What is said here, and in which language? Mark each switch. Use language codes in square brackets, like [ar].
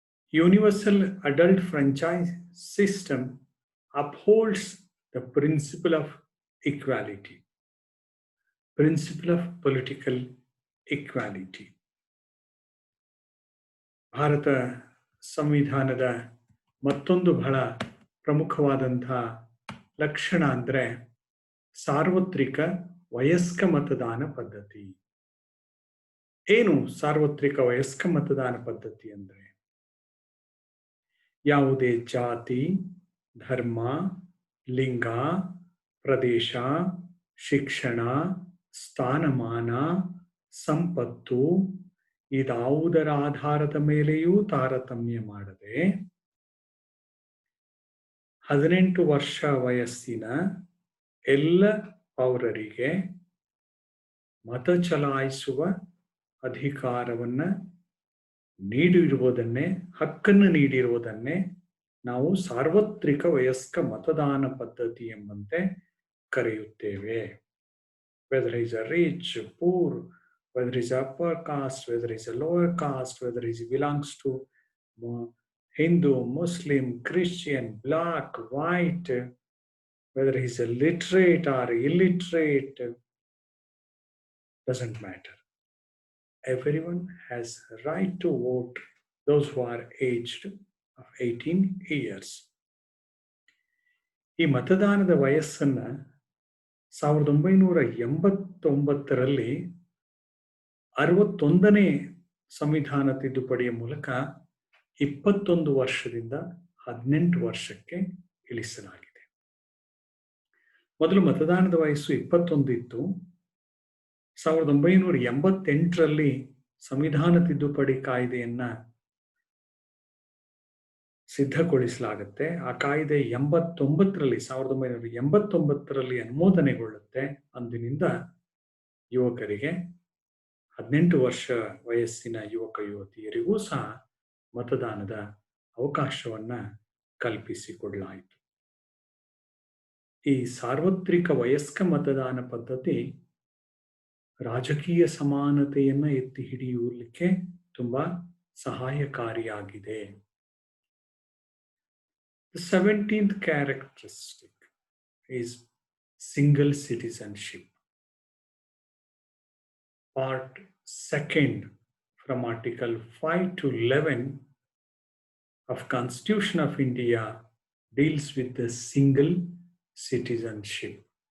[en] Universal Adult Franchise System upholds the principle of equality, principle of political equality. [kn] Bharat ಸಂವಿಧಾನದ ಮತ್ತೊಂದು ಬಹಳ ಪ್ರಮುಖವಾದಂತಹ ಲಕ್ಷಣ ಅಂದರೆ ಸಾರ್ವತ್ರಿಕ ವಯಸ್ಕ ಮತದಾನ ಪದ್ಧತಿ. ಏನು ಸಾರ್ವತ್ರಿಕ ವಯಸ್ಕ ಮತದಾನ ಪದ್ಧತಿ ಅಂದರೆ? ಯಾವುದೇ ಜಾತಿ, ಧರ್ಮ, ಲಿಂಗ, ಪ್ರದೇಶ, ಶಿಕ್ಷಣ, ಸ್ಥಾನಮಾನ, ಸಂಪತ್ತು ಇದಾವುದರ ಆಧಾರದ ಮೇಲೆಯೂ ತಾರತಮ್ಯ ಮಾಡದೆ 18 ವರ್ಷ ವಯಸ್ಸಿನ ಎಲ್ಲ ಪೌರರಿಗೆ ಮತ ಚಲಾಯಿಸುವ ಅಧಿಕಾರವನ್ನು ನೀಡಿರುವುದನ್ನೇ, ಹಕ್ಕನ್ನು ನೀಡಿರುವುದನ್ನೇ ನಾವು ಸಾರ್ವತ್ರಿಕ ವಯಸ್ಕ ಮತದಾನ ಪದ್ಧತಿ ಎಂಬಂತೆ ಕರೆಯುತ್ತೇವೆ. [en] Whether he is a rich, poor, whether he is upper caste, whether he is a lower caste, whether he belongs to Hindu, Muslim, Christian, black, white, whether he is a literate or illiterate, doesn't matter. Everyone has a right to vote, those who are aged of 18 years. [kn] ಈ ಮತದಾನದ ವಯಸ್ಸನ್ನು 1989ರಲ್ಲಿ 61ನೇ ಸಂವಿಧಾನ ತಿದ್ದುಪಡಿಯ ಮೂಲಕ 21 ವರ್ಷದಿಂದ 18 ವರ್ಷಕ್ಕೆ ಇಳಿಸಲಾಗಿದೆ. ಮೊದಲು ಮತದಾನದ ವಯಸ್ಸು 21 ಇತ್ತು. 1988ರಲ್ಲಿ ಸಂವಿಧಾನ ತಿದ್ದುಪಡಿ ಕಾಯ್ದೆಯನ್ನ ಸಿದ್ಧಗೊಳಿಸಲಾಗುತ್ತೆ. ಆ ಕಾಯ್ದೆ 1989ರಲ್ಲಿ ಅನುಮೋದನೆಗೊಳ್ಳುತ್ತೆ. ಅಂದಿನಿಂದ ಯುವಕರಿಗೆ 18 ವರ್ಷ ವಯಸ್ಸಿನ ಯುವಕ ಯುವತಿಯರಿಗೂ ಸಹ ಮತದಾನದ ಅವಕಾಶವನ್ನ ಕಲ್ಪಿಸಿಕೊಡಲಾಯಿತು. ಈ ಸಾರ್ವತ್ರಿಕ ವಯಸ್ಕ ಮತದಾನ ಪದ್ಧತಿ ರಾಜಕೀಯ ಸಮಾನತೆಯನ್ನು ಎತ್ತಿ ಹಿಡಿಯಲಿಕ್ಕೆ ತುಂಬಾ ಸಹಾಯಕಾರಿಯಾಗಿದೆ. [en] The 17th characteristic is single citizenship. part 2nd from Article 5 to 11 of Constitution of India deals with the single citizenship.